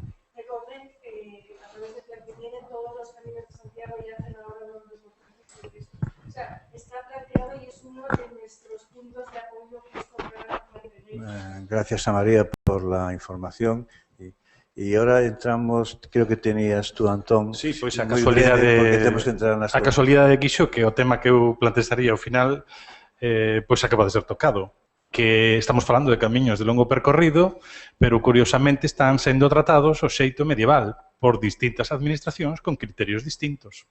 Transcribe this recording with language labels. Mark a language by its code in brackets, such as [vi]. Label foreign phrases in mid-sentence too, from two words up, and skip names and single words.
[es] Recorren a través del plan que tienen todos los caminos de Santiago y hacen ahora unos reportajes. O sea, está planteado y es uno de nuestros puntos de apoyo justo para mantener. Gracias a María por la información. Y ahora entramos, creo que tenías tú, Antón. [gl] Sí, pois a casualidade quixo que o tema que eu plantearía ao final pois acaba de ser tocado, que estamos falando de camiños de longo percorrido, pero curiosamente están sendo tratados ao xeito medieval por distintas administracións con criterios distintos.